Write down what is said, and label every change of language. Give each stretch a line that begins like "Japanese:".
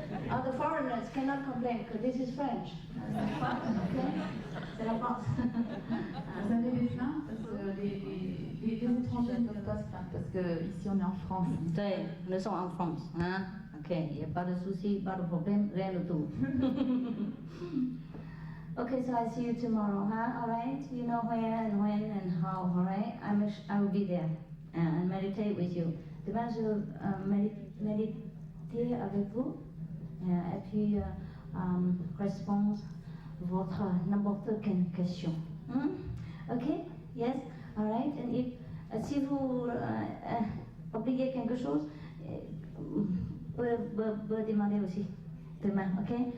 English: Oh, the foreigners cannot complain because this is French.
French: Okay? C'est la France. Vous avez des plaintes parce que les étrangers ne peuvent pas se plaindre parce que ici on est en France. Nous sommes en France, hein? Ok, il n'y a pas de souci, pas de problème, rien du tout.
English: Okay, so I see you tomorrow, huh? All right? You know where and when and how, all right? I will be there and meditate with you.
French: Demain, je vais méditer avec vous et puis répondre votre n'importe quelle question.
English: Okay? Yes? All right? And if,
French: si vous oubliez quelque chose, vous demander aussi demain, ok?